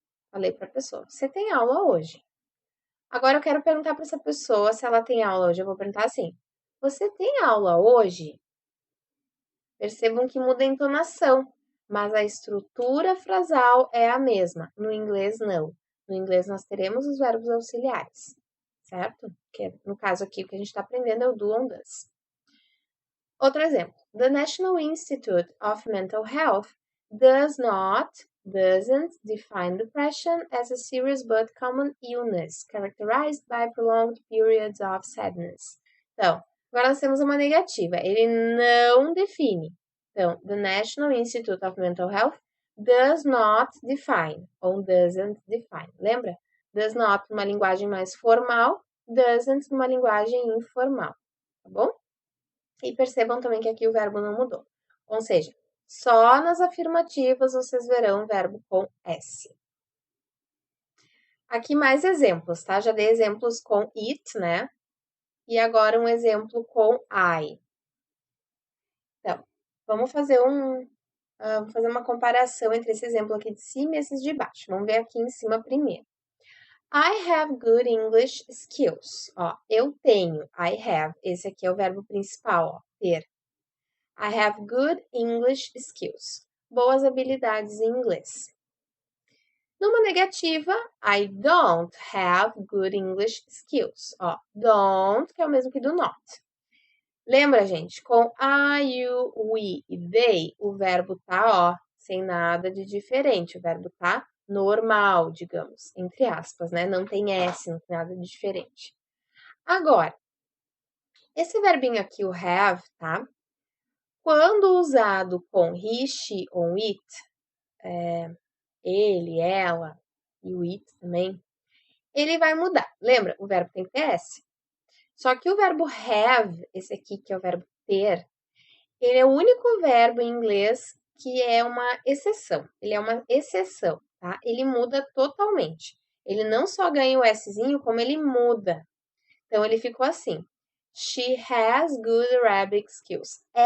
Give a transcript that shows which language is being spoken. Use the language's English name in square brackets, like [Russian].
[Portuguese] Falei para a pessoa, você tem aula hoje. Agora eu quero perguntar para essa pessoa se ela tem aula hoje. Eu vou perguntar assim: você tem aula hoje? Percebam que muda a entonação, mas a estrutura frasal é a mesma. No inglês, não. No inglês, nós teremos os verbos auxiliares, certo? Que no caso aqui, o que a gente está aprendendo é o do on does. Outro exemplo. [English] The National Institute of Mental Health doesn't define depression as a serious but common illness characterized by prolonged periods of sadness. [Portuguese] Então, agora nós temos uma negativa. Ele não define. Então, [English] the National Institute of Mental Health does not define [Portuguese] ou [English] doesn't define. [Portuguese] Lembra? Does not numa linguagem mais formal, doesn't numa linguagem informal. Tá bom? E percebam também que aqui o verbo não mudou. Ou seja, só nas afirmativas vocês verão o verbo com S. Aqui mais exemplos, tá? Já dei exemplos com it, né? E agora um exemplo com I. Então, vamos fazer uma comparação entre esse exemplo aqui de cima e esses de baixo. Vamos ver aqui em cima primeiro. [English] I have good English skills. [Portuguese] Ó, eu tenho, [English] I have. [Portuguese] Esse aqui é o verbo principal, ó, ter. [English] I have good English skills. [Portuguese] Boas habilidades em inglês. Numa negativa, [English] I don't have good English skills. [Portuguese] Ó, don't, que é o mesmo que do not. Lembra, gente? Com I, you, we e they, o verbo tá, ó, sem nada de diferente. O verbo tá normal, digamos, entre aspas, né? Não tem S, não tem nada de diferente. Agora, esse verbinho aqui, o have, tá? Quando usado com he, she ou it, ele, ela e o it também, ele vai mudar. Lembra? O verbo tem que ter S. Só que o verbo have, esse aqui que é o verbo ter, ele é o único verbo em inglês que é uma exceção. Ele é uma exceção, tá? Ele muda totalmente. Ele não só ganha o Szinho, como ele muda. Então, ele ficou assim. [English] She has good Arabic skills.